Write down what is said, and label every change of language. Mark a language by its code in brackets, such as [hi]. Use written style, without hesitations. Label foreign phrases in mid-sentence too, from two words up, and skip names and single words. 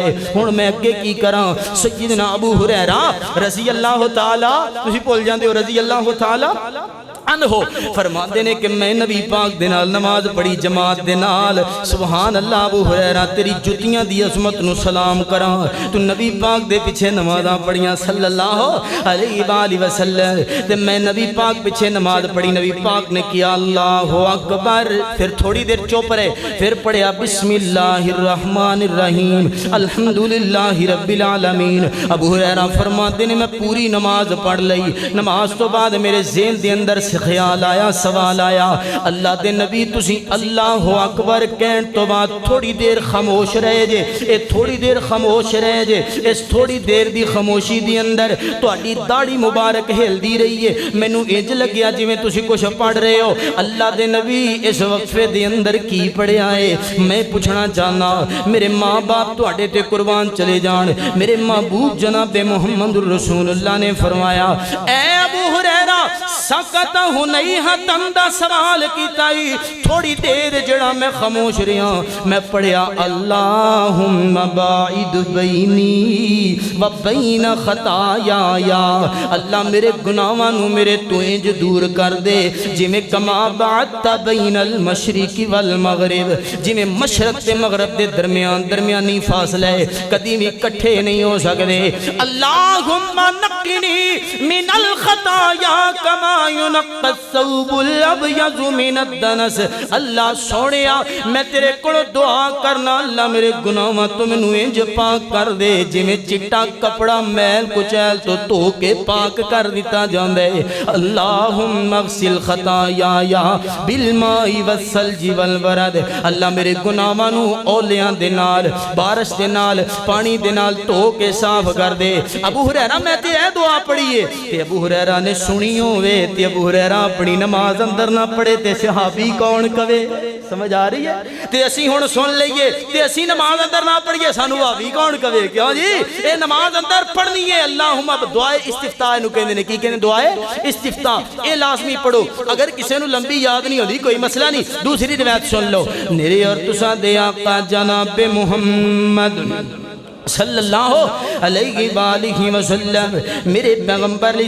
[pa] ہن میں اگے کی کراں؟ سیدنا ابو ہریرہ [ar] رضی اللہ تعالی, [pa] تسی بھول جاندے ہو [ar] رضی اللہ تعالی عنہ [pa] فرماندے نے کہ میں نبی پاک دے نال نماز پڑھی جماعت دے نال. [ar] سبحان اللہ. [pa] ابو ہریرہ تیری جتیاں دی عظمت نو سلام کراں, تو نبی پاک دے پیچھے نمازاں پڑھیاں [ar] صلی اللہ علیہ وآلہ وسلم. [pa] تے میں نبی پاک پیچھے نماز پڑھی, نبی پاک نے کیا [ar] اللہ اکبر, [pa] پھر تھوڑی دیر چپ رہے, پھر پڑھیا [ar] بسم اللہ الرحمن الرحیم الحمدللہ رب العالمین. [pa] ابو ہریرہ فرماندے نے میں پوری نماز پڑھ لئی. نماز تو بعد میرے ذہن دے اندر خیال آیا, سوال آیا, اللہ دے نبی تسی [ar] اللہ اکبر [pa] کہن تو بعد تھوڑی دیر خاموش رہے جے. اے تھوڑی دیر خاموش رہے جے, اس تھوڑی دیر دی خاموشی دی اندر تہاڈی داڑھی مبارک ہل دی رہی ہے. مینوں انج لگیا جویں تسی کچھ پڑھ رہے ہو. اللہ دے نبی اس وقفے دے اندر کی پڑھیا ہے؟ میں پوچھنا چاہنا, میرے ماں باپ تہاڈے تے قربان چلے جان, میرے محبوب جناب محمد رسول اللہ نے فرمایا اے ابو ہریرہ سکت ہنیہتن دا سوال کیتائی. تھوڑی دیر جڑا میں خاموش رہا, میں پڑھیا [ar] اللہم باعد بینی و بین خطایا. [pa] اللہ میرے گناہاں نو میرے تو انج دور کر دے جویں [ar] کما بعدت بین المشرق والمغرب, [pa] جویں مشرق تے مغرب دے درمیانی فاصلہ ہے, کدی بھی اکٹھے نہیں ہو سکدے. [ar] اللہم نقنی من الخطایا کما ینقی الثوب الابیض من الدنس. [pa] اللہ سونیا میں تیرے کول دعا کرنا, اللہ میرے گناہاں تو مینوں انج پاک کر دے جویں چٹا کپڑا میل کچیل تو دھو کے پاک کر دیتا جاندا ہے. [ar] اللہم اغسل خطایا بالماء والثلج والبرد. [pa] اللہ میرے گناہاں نو اولیاں دے نال, بارش دے نال, پانی دے نال دھو کے صاف کر دے. ابو ہریرہ میں تے اے دعا پڑھیے تے ابو ہریرہ نے سنی ہوئے تے ابو ہریرہ اپنی نماز اندر نہ پڑھے تے صحابی کون کہے؟ سمجھ آ رہی ہے تے اسی ہن سن لئیے تے اسی نماز اندر نہ پڑھیے سانو بھابی کون کہے کیوں جی اے نماز اندر پڑھنی ہے اللہم دعائے استفتاح نو کہندے نے کی کہندے دعائے استفتاح اے لازمی پڑھو اگر کسی نو لمبی یاد نہیں ہوندی کوئی مسئلہ نہیں دوسری روایت سن لو میرے اور تساں دے آقا جناب محمد [ar] صلی اللہ علیہ وآلہ وسلم [pa] میرے پیغمبر علیہ